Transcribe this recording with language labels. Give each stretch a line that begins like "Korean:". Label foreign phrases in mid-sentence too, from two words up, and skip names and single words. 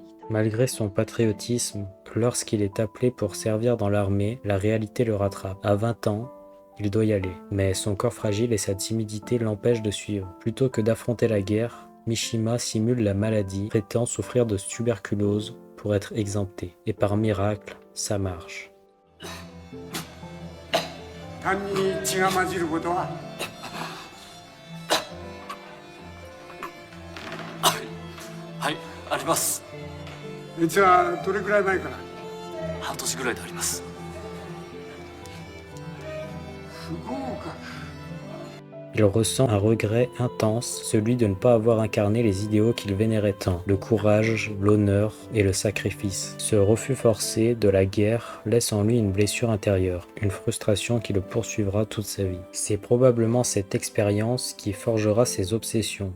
French: Malgré son patriotisme, lorsqu'il est appelé pour servir dans l'armée, la réalité le rattrape. À 20 ans, il doit y aller, mais son corps fragile et sa timidité l'empêchent de suivre. Plutôt que d'affronter la guerre, Mishima simule la maladie, prétend souffrir de tuberculose pour être exempté. Et par miracle, ça marche.
Japanese: 単に血が混じることははい、あります。熱はどれくらい前から半年ぐらいであります。不合格
French: Il ressent un regret intense, celui de ne pas avoir incarné les idéaux qu'il vénérait tant, le courage, l'honneur et le sacrifice. Ce refus forcé de la guerre laisse en lui une blessure intérieure, une frustration qui le poursuivra toute sa vie. C'est probablement cette expérience qui forgera ses obsessions.